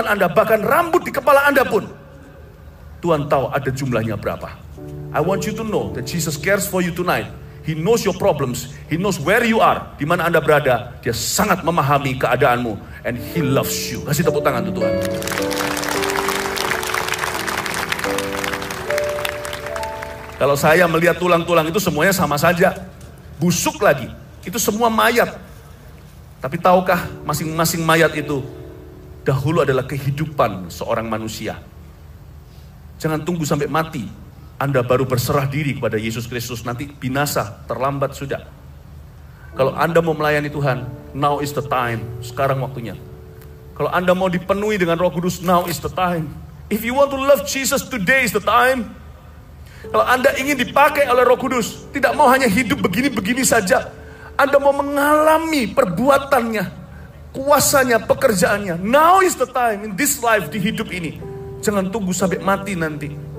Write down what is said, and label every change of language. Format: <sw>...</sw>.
<id>Bahkan rambut di kepala Anda pun Tuhan tahu ada jumlahnya berapa.</id> <en>I want you to know that Jesus cares for you tonight. He knows your problems. He knows where you are.</en> <id>Di mana Anda berada. Dia sangat memahami keadaanmu.</id> <en>And He loves you.</en> <id>Kasih tepuk tangan untuk Tuhan. Kalau saya melihat tulang-tulang itu semuanya sama saja. Busuk lagi. Itu semua mayat. Tapi tahukah masing-masing mayat itu dahulu adalah kehidupan seorang manusia. Jangan tunggu sampai mati. Anda baru berserah diri kepada Yesus Kristus. Nanti binasa, terlambat sudah. Kalau Anda mau melayani Tuhan,</id> <en>now is the time.</en> <id>Sekarang waktunya. Kalau Anda mau dipenuhi dengan Roh Kudus,</id> <en>now is the time. If you want to love Jesus, today is the time.</en> <id>Kalau Anda ingin dipakai oleh Roh Kudus, tidak mau hanya hidup begini-begini saja. Anda mau mengalami perbuatannya, kuasanya, pekerjaannya.</id> <en>Now is the time in this life,</en> <id>di hidup ini. Jangan tunggu sampai mati nanti.</id>